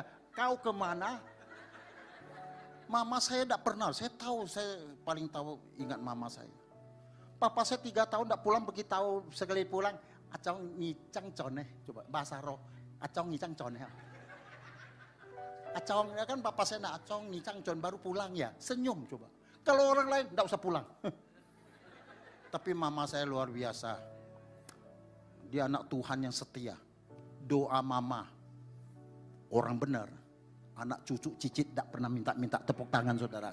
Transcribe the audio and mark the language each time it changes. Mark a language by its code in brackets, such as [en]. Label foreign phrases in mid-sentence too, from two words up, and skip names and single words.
[id] Kau kemana? Mama saya tidak pernah. Saya tahu, saya paling tahu ingat mama saya. Papa saya 3 tahun tidak pulang, begitu tahu sekali pulang. Acong ngicang coneh. Coba bahasa roh. Acong ngicang coneh. Acong, ya kan papa saya nak acong ngicang coneh baru pulang ya. Senyum coba. Kalau orang lain tidak usah pulang. Tapi mama saya luar biasa. Dia anak Tuhan yang setia. Doa mama, orang benar. Anak cucu cicit tidak pernah minta-minta tepuk tangan saudara.